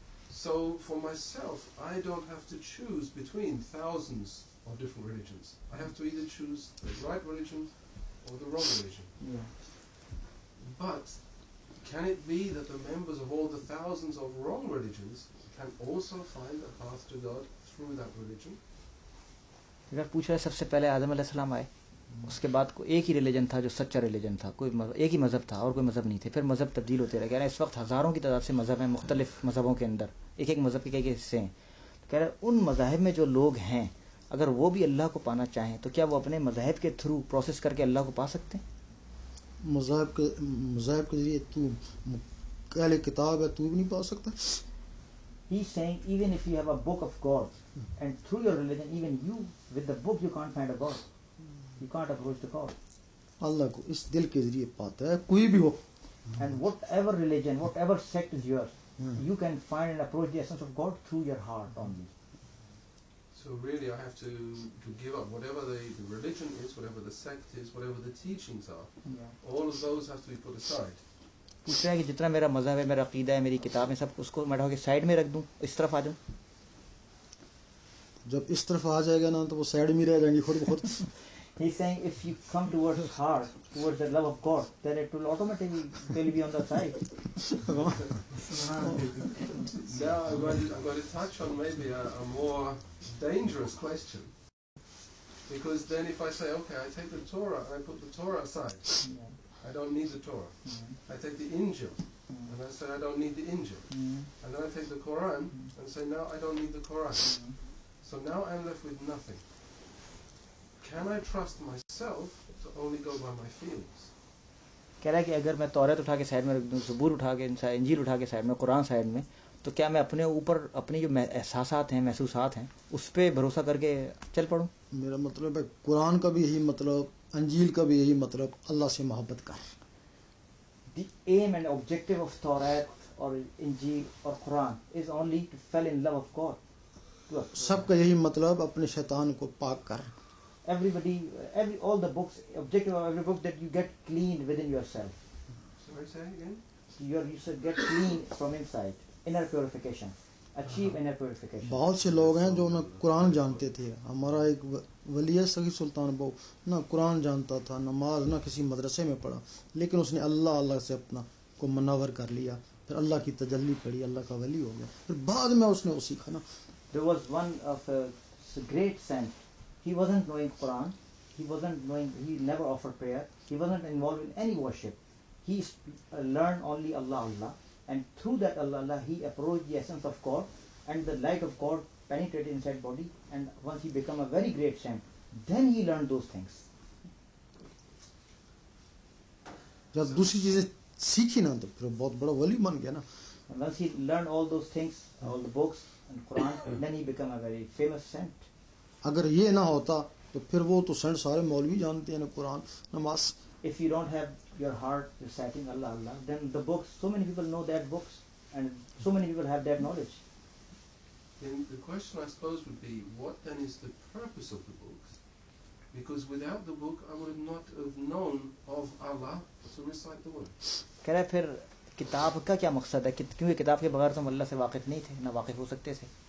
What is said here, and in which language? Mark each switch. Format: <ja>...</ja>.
<en>So for myself, I don't have to choose between thousands of different religions. I have to either choose the right religion or the wrong religion. Yeah. But can it be that the members of all the thousands of wrong religions can also find a path to God through that religion?</en> <hi>अगर पूछा है सबसे पहले आदम अलैहिस्सलाम आए, उसके बाद को एक ही रिलीजन था जो सच्चा रिलीजन था, कोई एक ही मज़हब था और कोई मज़हब नहीं थे. फिर मज़हब तब्दील होते रहे. कह रहे हैं इस वक्त हज़ारों की तादाद से मज़हब हैं, मुख्तलिफ मज़हबों के अंदर एक एक मज़हब के कई हिस्से हैं. तो कह रहे हैं उन मज़ाहिब में जो लोग हैं, अगर वो भी अल्लाह को पाना चाहें तो क्या वो अपने मज़हब के थ्रू प्रोसेस करके अल्लाह को पा सकते हैं? मज़हब के जरिए तू पहले किताब है तू भी नहीं पा सकता.</hi> <en>He's saying even if you have a book of God and through your religion, even you with the book you can't find a God. You can't approach the God.</en> <hi>अल्लाह को इस दिल के जरिए पाता है कोई भी हो.</hi> <en>And whatever religion, whatever sect is yours, you can find and approach the essence of God through your heart only. So really I have to give up whatever the religion is, whatever the sect is, whatever the teachings are. Yeah. All of those have to be put aside.</en> <hi>पूछ रहा है कि जितना मेरा मज़हब है, मेरा अकीदा है, मेरी किताब है, सब उसको मैं के साइड में रख दूं, इस तरफ आ जाऊं. जब इस तरफ आ जाएगा ना तो वो साइड में रह जाएंगे खुद ब खुद.</hi> <en>He's saying if you come towards heart, towards the love of God, then it will automatically will be on the side. Now I'm going to touch on maybe a more dangerous question. Because then if I say, okay, I take the Torah and I put the Torah aside, I don't need the Torah. I take the Injil and I say I don't need the Injil. And then I take the Quran and say now I don't need the Quran. So now I'm left with nothing. Can I trust myself to only go by my feelings?</en> <hi>कह रहा है कि अगर मैं तौरात उठा के side में रख दूं, ज़बूर उठा के, इंजील उठा के साइड में, कुरान साइड में, तो क्या मैं अपने ऊपर अपनी जो एहसासात हैं, महसूसात हैं, उस पर भरोसा करके चल पड़ूं? मेरा मतलब है कुरान का भी यही मतलब, अंजील का भी यही मतलब, अल्लाह से मोहब्बत कर.</hi> <en>The aim and objective of Torah or Injil or Quran is only to fall in love of God.</en> <hi>सबका यही मतलब अपने शैतान को पाक कर.</hi> <en>All the books, objective of every book that you get clean within yourself. Sorry, say again? You should get clean from inside, inner purification. Achieve inner purification.</en> <hi>बहुत से लोग हैं जो ना कुरान जानते थे. हमारा एक वली है सखी सुल्तान बहु, ना कुरान जानता था, नमाज ना किसी मदरसे में पढ़ा, लेकिन उसने अल्लाह से अपना को मुनव्वर कर लिया, फिर अल्लाह की तजल्ली पड़ी, अल्लाह का वली हो गया. फिर बाद में उसने वो सीखा ना.</hi> <en>There was one of a great saint. He wasn't knowing Quran. He never offered prayer. He wasn't involved in any worship. He learned only Allah, and through that Allah, he approached the essence of God, and the light of God penetrated inside body, and once he became a very great saint, then he learned those things.</en> <hi>जब दूसरी चीजें सीखी ना तो फिर बहुत बड़ा वली बन गया ना.</hi> <en>And once he learned all those things, all the books and Quran, then he became a very famous saint.</en> <hi>अगर ये ना होता तो फिर वो तो सेंट सारे मौलवी जानते हैं ना कुरान नमाज.</hi> <en>If you don't have your heart reciting Allah, then the books, so many people know that books, and so many people have that knowledge. Then the question I suppose would be, what then is the purpose of the books? Because without the book, I would not have known of Allah to recite the word.</en> <hi>कह रहा है फिर किताब का क्या मकसद है, क्योंकि किताब के बगैर तो हम अल्लाह से वाकिफ नहीं थे, ना वाकिफ हो सकते थे.</hi>